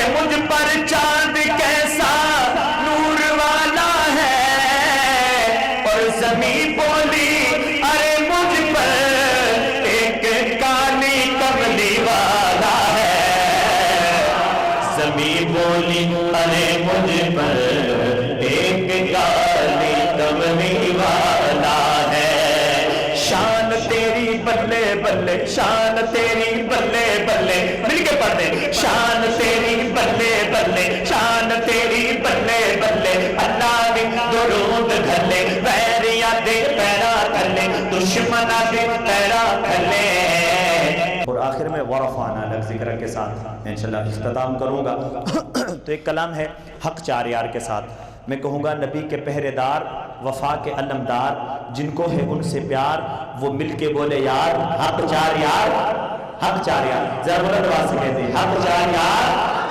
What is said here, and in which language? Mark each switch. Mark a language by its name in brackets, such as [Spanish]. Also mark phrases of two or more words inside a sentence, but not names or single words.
[Urdu] مجھ پر چاند کیسا نور والا ہے، اور زمین بولی ارے مجھ پر ایک کالی کملی والا ہے، زمین بولی ارے مجھ پر ایک کالی کملی والا ہے، [Punjabi] شان تیری بلے بلے، شان تیری بلے بلے، مل کے پڑھ دیں، شان تیری بلے بلے، شان تیری بلے بلے، اللہ بھی درود گھلے، ویریا دے پیرا کھلے، دشمنا دے پیرا کھلے۔ [Urdu] اور آخر میں [Arabic] ورفعنا لک ذکر [Urdu] کے ساتھ میں انشاءاللہ اختتام کروں گا۔ تو ایک کلام ہے حق چار یار کے ساتھ، میں کہوں گا نبی کے پہرے دار، وفا کے علمدار، جن کو ہے ان سے پیار، وہ مل کے بولے یار حق چار یار، حق چار یار، ذرا بلند آواز سے کہتے ہیں حق چار یار۔